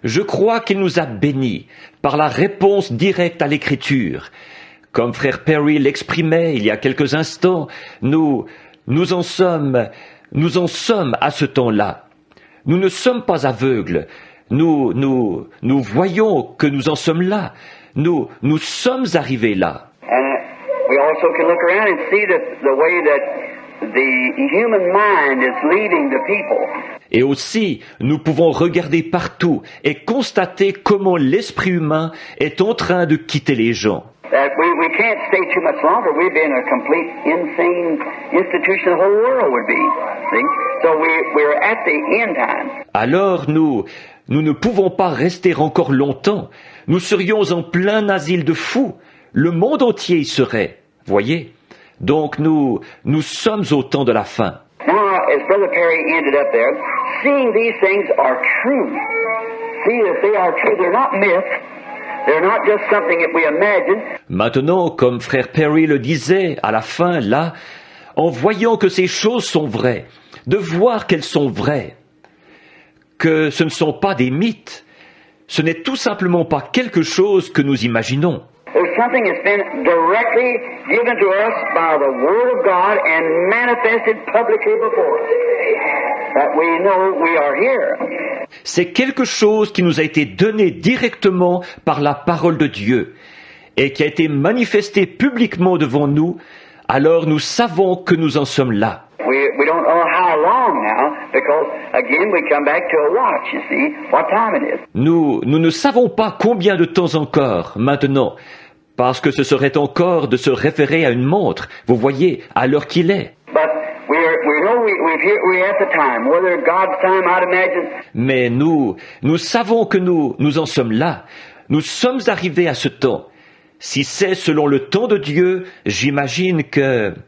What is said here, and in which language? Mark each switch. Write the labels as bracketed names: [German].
[French] Je crois qu'il nous a bénis par la réponse directe à l'Écriture. Comme frère Perry l'exprimait il y a quelques instants, nous en sommes à ce temps-là. Nous ne sommes pas aveugles. Nous voyons que nous en sommes là. Nous sommes arrivés là. [English] And we also can look around and see the way that the human mind is leading the people. [French] Et aussi, nous pouvons regarder partout et constater comment l'esprit humain est en train de quitter les gens. [English] That we can't stay too much longer. We'd be in a complete insane institution. The whole world would be. See? So we're at the end time. [French] Alors nous ne pouvons pas rester encore longtemps. Nous serions en plein asile de fous. Le monde entier y serait. Voyez? Donc nous sommes au temps de la fin. [English] Now, as Brother Perry ended up there, seeing these things are true. See that they are true. They're not myths. They're not just something that we imagine. [French] Maintenant, comme frère Perry le disait à la fin, là, en voyant que ces choses sont vraies, de voir qu'elles sont vraies, que ce ne sont pas des mythes, ce n'est tout simplement pas quelque chose que nous imaginons. [English] There's something that's been directly given to us by the Word of God and manifested publicly before us, that we know we are here. [French] C'est quelque chose qui nous a été donné directement par la parole de Dieu et qui a été manifesté publiquement devant nous, alors nous savons que nous en sommes là. [English] We don't know how long now, because again we come back to a watch, you see, what time it is. [French] Nous ne savons pas combien de temps encore maintenant, parce que ce serait encore de se référer à une montre, vous voyez, à l'heure qu'il est. [English] But we know we're at the time, whether God's time, I'd imagine. [French] Mais nous savons que nous en sommes là. Nous sommes arrivés à ce temps. Si c'est selon le temps de Dieu, j'imagine que...